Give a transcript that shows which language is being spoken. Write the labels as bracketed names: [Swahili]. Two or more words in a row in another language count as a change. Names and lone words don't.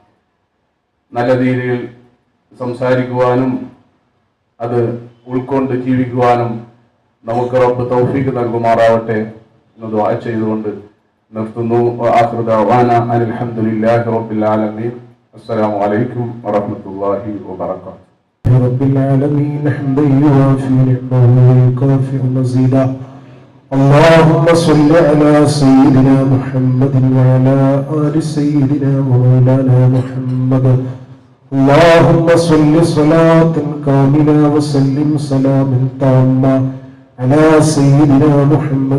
[Malayalam] നല്ല രീതിയിൽ സംസാരിക്കുവാനും അത് ഉൾക്കൊണ്ട് ജീവിക്കുവാനും നമുക്ക് റബ്ബ് തൗഫീഖ് നൽകുമാറാവട്ടെ എന്ന് ദുആ ചെയ്തുകൊണ്ട് നിർത്തുന്നു. [Arabic] آخر دعوانا الحمد لله رب العالمين. السلام عليكم ورحمة الله وبركاته. رب العالمين حمدا يوافي نعمه ويكافئ مزيده. اللهم صل على سيدنا محمد وعلى آل سيدنا مولانا محمد. اللهم صل صلاة كاملة وسلم سلاما تاما على سيدنا محمد